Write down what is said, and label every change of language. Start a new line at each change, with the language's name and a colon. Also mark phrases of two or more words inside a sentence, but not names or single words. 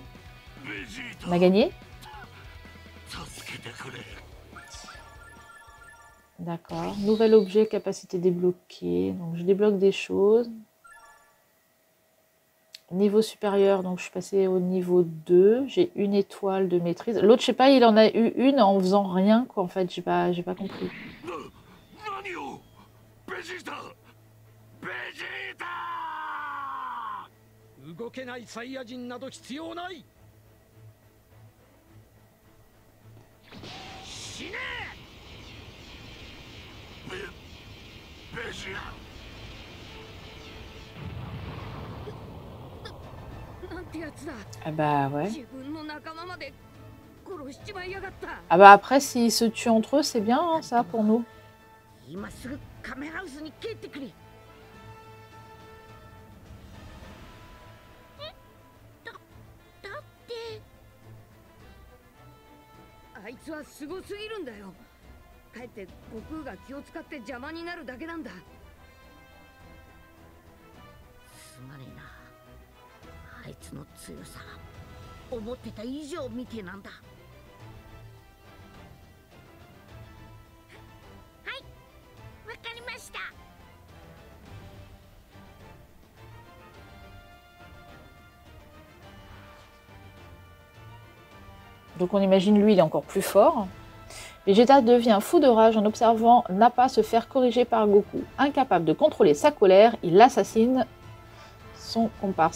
French: On a gagné? D'accord. Nouvel objet, capacité débloquée. Donc je débloque des choses. Niveau supérieur, donc je suis passée au niveau 2. J'ai une étoile de maîtrise. L'autre, je sais pas, il en a eu une en faisant rien, quoi. En fait, j'ai pas compris.
Japanese: 動けないサイヤ人など必要ない。死ね。ベジータ。なんてやつだ。
French: Ah bah ouais.
Japanese: 自分の仲間まで殺しちまいやがった。
French: Ah bah après, s'ils se tuent entre eux, c'est bien, hein, ça, pour nous.
Japanese: 今すぐカメハウスに帰ってくれ。だってあいつはすごすぎるんだよ。かえって悟空が気を使って邪魔になるだけなんだ。すまねえな。あいつの強さ思ってた以上みてえなんだ。わかりました。
French: Donc on imagine lui, il est encore plus fort. Vegeta devient fou de rage en observant Nappa se faire corriger par Goku. Incapable de contrôler sa colère, il assassine son comparse.